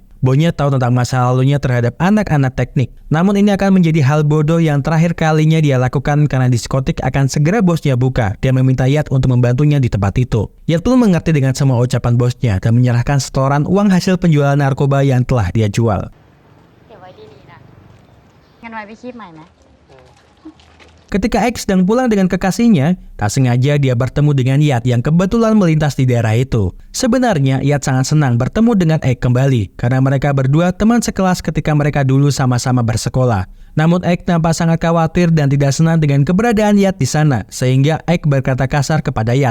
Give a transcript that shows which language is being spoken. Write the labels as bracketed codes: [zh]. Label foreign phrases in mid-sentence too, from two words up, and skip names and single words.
[id] Bosnya tahu tentang masa lalunya terhadap anak-anak teknik. Namun ini akan menjadi hal bodoh yang terakhir kalinya dia lakukan karena diskotik akan segera bosnya buka. Dia meminta Yat untuk membantunya di tempat itu. Yat pun mengerti dengan semua ucapan bosnya dan menyerahkan setoran uang hasil penjualan narkoba yang telah dia jual. [th] เก็บไว้ดีๆนะงั้นไว้ไปคีบใหม่ไหม [id] Ketika X sedang pulang dengan kekasihnya, tak sengaja dia bertemu dengan Yat yang kebetulan melintas di daerah itu. Sebenarnya Yat sangat senang bertemu dengan X kembali karena mereka berdua teman sekelas ketika mereka dulu sama-sama bersekolah. Namun X nampak sangat khawatir dan tidak senang dengan keberadaan Yat di sana, sehingga X berkata kasar kepada Yat.